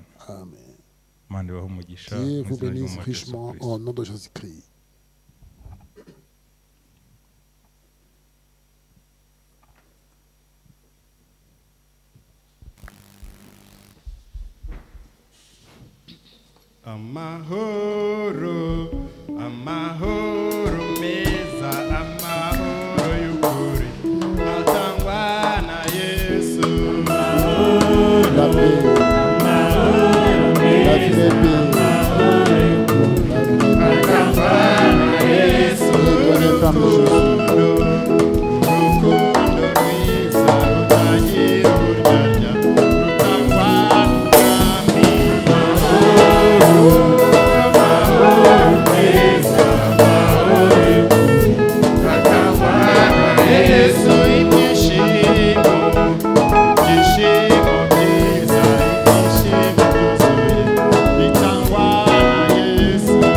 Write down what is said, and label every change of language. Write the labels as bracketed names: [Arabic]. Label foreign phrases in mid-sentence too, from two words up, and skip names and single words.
[Rundi] Amen. Imana ibahe umugisha [French] Dieu [Rundi] mu [French] vous [Rundi] izina [French] bénisse [Rundi] ry'umwami Yesu [French] richement [Rundi] Kristo. [French] au nom de Jésus-Christ. [Rundi] Amahoro, amahoro meza, amahoro y'ukuri atangwa na Yesu. [French] La paix. La vraie paix. [Rundi] Atangwa na Yesu. [French] Donné par Jésus. [Rundi] Urukundo rwiza rutagira uburyarya rutangwa n'Umwami. Yesu ibyishimo, ibyishimo byiza, ibyishimo byuzuye bitangwa na Yesu.